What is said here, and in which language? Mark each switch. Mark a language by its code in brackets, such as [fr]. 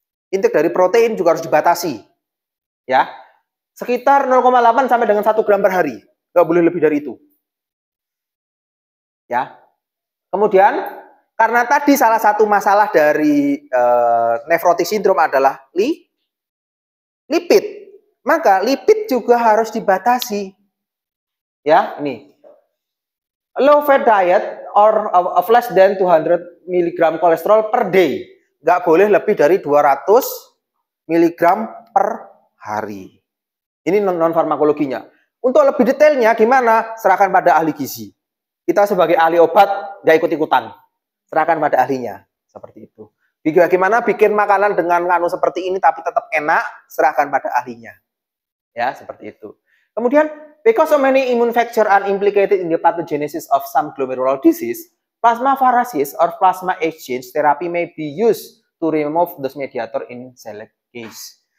[id] Intake dari protein juga harus dibatasi. Ya. Sekitar 0,8 sampai dengan 1 gram per hari. Nggak boleh lebih dari itu. Ya. Kemudian karena tadi salah satu masalah dari nefrotik sindrom adalah lipid, maka lipid juga harus dibatasi. Ya, ini. [en] Low fat diet or of less than 200 mg kolesterol per day. [id] Nggak boleh lebih dari 200 mg per hari. Ini non farmakologinya. Untuk lebih detailnya gimana? Serahkan pada ahli gizi. Kita sebagai ahli obat nggak ikut-ikutan. Serahkan pada ahlinya. Seperti itu. Bagaimana bikin makanan dengan seperti ini tapi tetap enak, serahkan pada ahlinya. Ya, seperti itu. Kemudian, [en] because so many immune factors are implicated in the pathogenesis of some glomerular disease, plasmapheresis or plasma exchange therapy may be used to remove those mediator in select case.